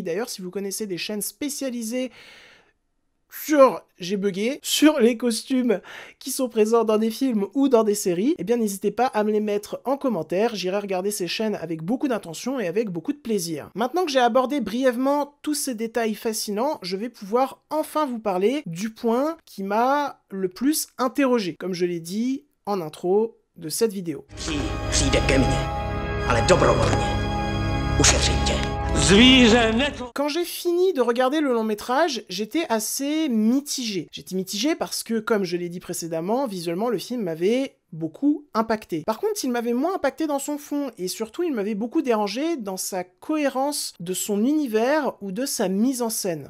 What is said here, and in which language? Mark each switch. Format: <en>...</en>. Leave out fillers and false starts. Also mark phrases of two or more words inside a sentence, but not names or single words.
<fr>D'ailleurs, si vous connaissez des chaînes spécialisées sur les costumes qui sont présents dans des films ou dans des séries, eh bien n'hésitez pas à me les mettre en commentaire, j'irai regarder ces chaînes avec beaucoup d'intention et avec beaucoup de plaisir. Maintenant que j'ai abordé brièvement tous ces détails fascinants, je vais pouvoir enfin vous parler du point qui m'a le plus interrogé, comme je l'ai dit en intro de cette vidéo.</fr> <cs>Přijde ke mně, ale dobrovolně. Ušetřím tě.</cs> <fr>Quand j'ai fini de regarder le long métrage, j'étais assez mitigé. J'étais mitigé parce que, comme je l'ai dit précédemment, visuellement le film m'avait beaucoup impacté. Par contre, il m'avait moins impacté dans son fond, et surtout il m'avait beaucoup dérangé dans sa cohérence de son univers ou de sa mise en scène.</fr>